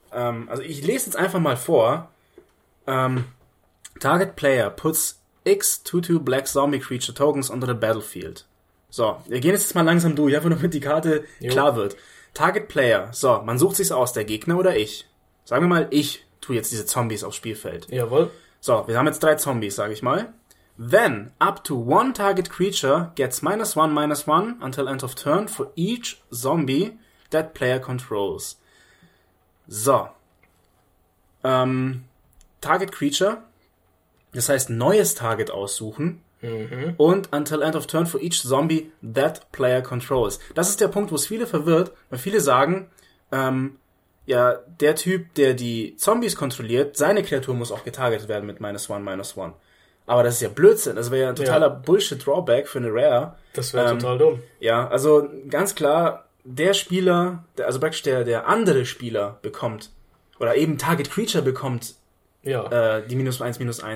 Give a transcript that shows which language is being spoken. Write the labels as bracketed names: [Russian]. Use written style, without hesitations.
[German] Also ich lese jetzt einfach mal vor. [English] Target Player puts X 2-2 Black Zombie Creature Tokens onto the Battlefield. [German] So, wir gehen jetzt mal langsam durch, einfach damit die Karte klar wird. Target Player, so, man sucht sich's aus, der Gegner oder ich? Sagen wir mal, ich tue jetzt diese Zombies aufs Spielfeld. Jawohl. So, wir haben jetzt 3 Zombies, sage ich mal. [English] Then, up to one target creature gets -1/-1 until end of turn for each zombie that player controls. [German] So. Target creature, das heißt neues Target aussuchen. Mhm. [English] Und until end of turn for each zombie that player controls. [German] Das ist der Punkt, wo es viele verwirrt, weil viele sagen, ja, der Typ, der die Zombies kontrolliert, seine Kreatur muss auch getargetet werden mit -1/-1. Aber das ist ja Blödsinn. Das wäre ja ein totaler Bullshit-Drawback für eine Rare. Das wäre total dumm. Ja, also ganz klar, der Spieler, also praktisch der andere Spieler bekommt, oder eben Target Creature bekommt die -1/-1.